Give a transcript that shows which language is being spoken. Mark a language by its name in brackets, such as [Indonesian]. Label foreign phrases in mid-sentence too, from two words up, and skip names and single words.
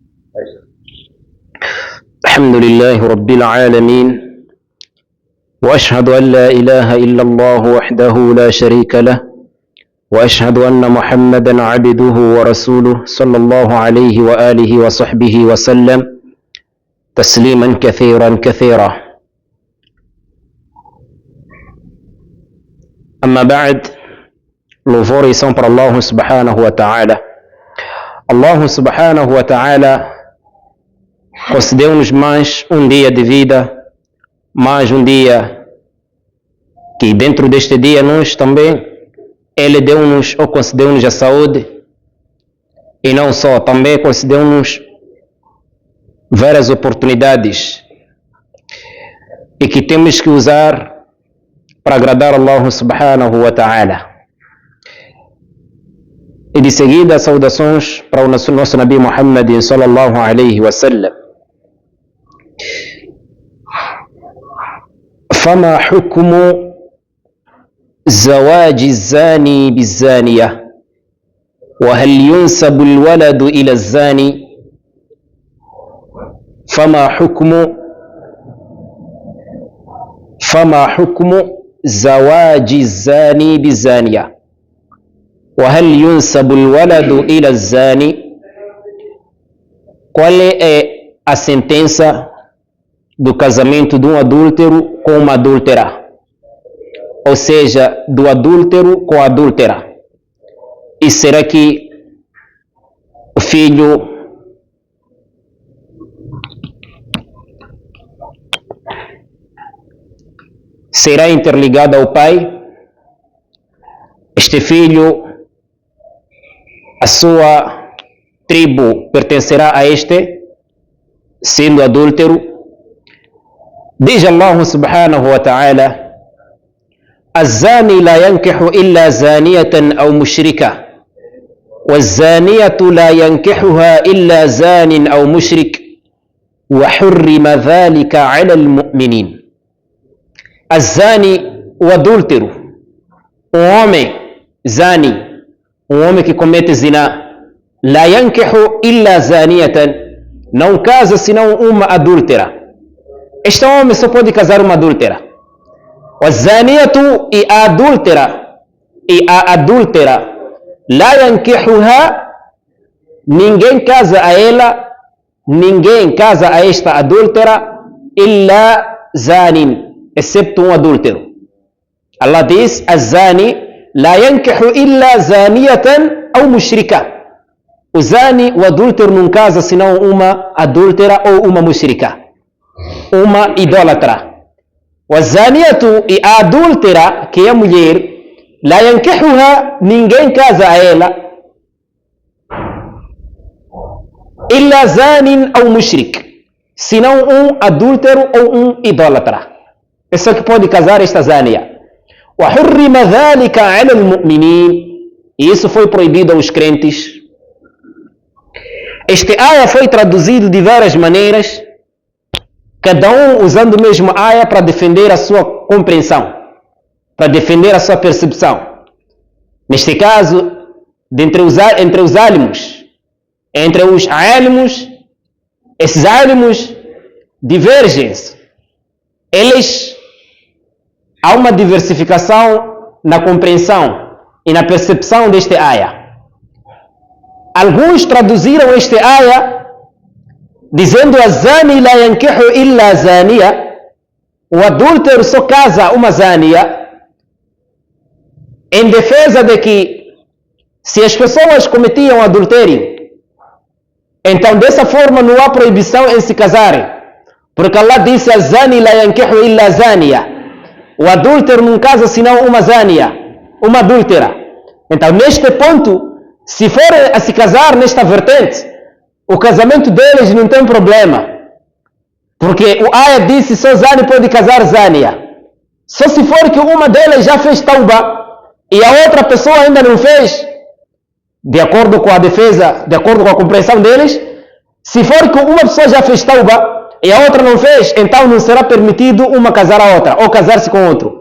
[Arabic] الحمد لله رب العالمين، وأشهد أن لا إله إلا الله وحده لا شريك له، وأشهد أن محمدا عبده ورسوله صلى الله عليه وآله وصحبه وسلم تسليما كثيرا كثيرا. أما بعد، [Portuguese] louvor e são para Allah [Arabic] سبحانه وتعالى. [Portuguese] Allah [Arabic] سبحانه وتعالى [Portuguese] concedeu-nos mais um dia de vida, mais um dia que dentro deste dia nós também, Ele deu-nos ou concedeu-nos a saúde, e não só, também concedeu-nos várias oportunidades e que temos que usar para agradar Allah [Arabic] سبحانه وتعالى. [Portuguese] E de seguida, saudações para o nosso Nabi Muhammad [Arabic] صلى الله عليه وسلم. فما حكم زواج الزاني بالزانية وهل ينسب الولد إلى الزاني؟ فما حكم زواج الزاني بالزانية وهل ينسب الولد إلى الزاني؟ [Portuguese] Qual é a sentença do casamento de um adúltero com uma adúltera? Ou seja, do adúltero com a adúltera. E será que o filho será interligado ao pai? Este filho, a sua tribo pertencerá a este, sendo adúltero? [Arabic] Diz Allah سبحانه وتعالى: الزاني لا ينكح إلا زانية أو مشركة والزانية لا ينكحها إلا زان أو مشرك وحرم ذلك على المؤمنين. [Portuguese] الزاني وادúltero, homem zani, homem que comete zina, [Arabic] لا ينكح إلا زانية, [Portuguese] não casa senão uma adúltera. Este homem só pode casar uma adúltera. والزانية e a adúltera [Arabic] لا ينكحها, [Portuguese] ninguém casa a ela, ninguém casa a esta adúltera, [Arabic] إلا زان, [Portuguese] excepto um adúltero. Allah diz: [Arabic] الزاني لا ينكح إلا زانية أو مشركة. [Portuguese] O zani, o adúltero, não casa senão uma adúltera ou uma mushrika, uma idólatra. والزانية e a adúltera, que é a mulher, [Arabic] لا ينكحها, [Portuguese] ninguém casa a ela, [Arabic] إلا زان أو مشرك, [Portuguese] senão um adúltero ou um idólatra. É só que pode casar esta zania. [Arabic] وحرم ذلك على المؤمنين, [Portuguese] e isso foi proibido aos crentes. Este aya foi traduzido de várias maneiras, cada um usando o mesmo aya para defender a sua compreensão, para defender a sua percepção. Neste caso, entre os álimos, entre os álimos, esses álimos divergem. Há uma diversificação na compreensão e na percepção deste aya. Alguns traduziram este aya dizendo: الزاني لا ينكح إلا زانية, o adúltero só casa uma zania, em defesa de que se as pessoas cometiam adultério, então dessa forma não há proibição em se casarem, porque Allah disse: الزاني لا ينكح إلا زانية, o adúltero não casa senão uma zania, uma adúltera. Então neste ponto, se for a se casar nesta vertente, o casamento deles não tem problema, porque o aya disse: só zani pode casar zania. Só se for que uma delas já fez tauba e a outra pessoa ainda não fez, de acordo com a defesa, de acordo com a compreensão deles, se for que uma pessoa já fez tauba e a outra não fez, então não será permitido uma casar a outra ou casar-se com outro.